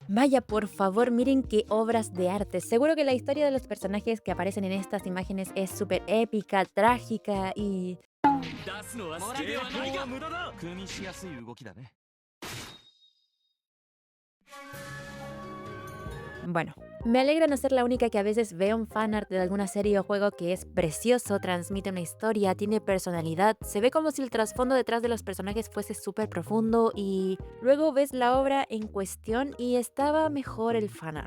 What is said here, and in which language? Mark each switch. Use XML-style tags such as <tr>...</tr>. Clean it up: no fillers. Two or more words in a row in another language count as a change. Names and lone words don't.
<es>Vaya, por favor, miren qué obras de arte. Seguro que la historia de los personajes que aparecen en estas imágenes es súper épica, trágica y...</es> <ja>出すのは好きではないが無駄だ。組みしやすい動きだね。</ja> <es>Bueno, me alegra no ser la única que a veces ve un fanart de alguna serie o juego que es precioso, transmite una historia, tiene personalidad, se ve como si el trasfondo detrás de los personajes fuese súper profundo y luego ves la obra en cuestión y estaba mejor el fanart.</es>